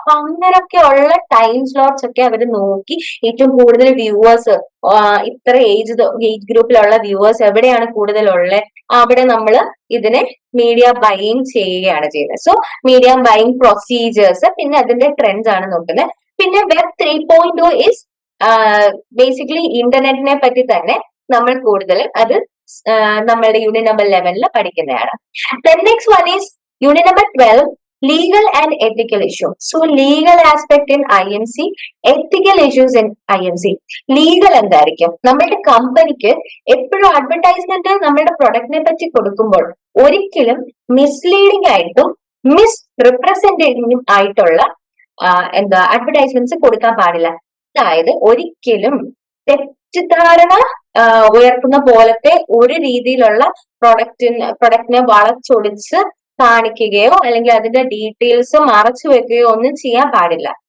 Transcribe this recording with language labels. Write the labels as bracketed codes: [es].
[ml] അപ്പൊ അങ്ങനെയൊക്കെ ഉള്ള ടൈം സ്ലോട്ട്സ് ഒക്കെ അവർ നോക്കി ഏറ്റവും കൂടുതൽ വ്യൂവേഴ്സ്, ഇത്ര ഏജ് ഗ്രൂപ്പിലുള്ള വ്യൂവേഴ്സ് എവിടെയാണ് കൂടുതലുള്ളത്, അവിടെ നമ്മൾ ഇതിനെ മീഡിയ ബൈയിങ് ചെയ്യുകയാണ് ചെയ്യുന്നത്. സോ മീഡിയ ബൈയിങ് പ്രൊസീജിയേഴ്സ്, പിന്നെ അതിന്റെ ട്രെൻഡ്സ് ആണ് നോക്കുന്നത്. പിന്നെ വെബ് 3.2 ഇസ് ബേസിക്കലി ഇന്റർനെറ്റിനെ പറ്റി തന്നെ നമ്മൾ കൂടുതൽ അത് നമ്മളുടെ യൂണിറ്റ് നമ്പർ 11 പഠിക്കുന്നതാണ്. [en] Next one is unit number 12, legal and ethical issue. So legal aspect in IMC, ethical issues in IMC. [ml] Legal എന്തായിരിക്കും? നമ്മളുടെ കമ്പനിക്ക് എപ്പോഴും അഡ്വർടൈസ്മെന്റ് നമ്മളുടെ പ്രൊഡക്റ്റിനെ പറ്റി കൊടുക്കുമ്പോൾ ഒരിക്കലും മിസ്ലീഡിംഗ് ആയിട്ടും മിസ് റിപ്രസെന്റേറ്റീവും ആയിട്ടുള്ള അഡ്വർടൈസ്മെന്റ്സ് കൊടുക്കാൻ പാടില്ല. അതായത് ഒരിക്കലും തെറ്റിദ്ധാരണ ഉയർത്തുന്ന പോലത്തെ ഒരു രീതിയിലുള്ള പ്രൊഡക്റ്റിനെ വളച്ചൊടിച്ച് കാണിക്കുകയോ അല്ലെങ്കിൽ അതിന്റെ ഡീറ്റെയിൽസ് മറച്ചു വെക്കുകയോ ഒന്നും ചെയ്യാൻ പാടില്ല.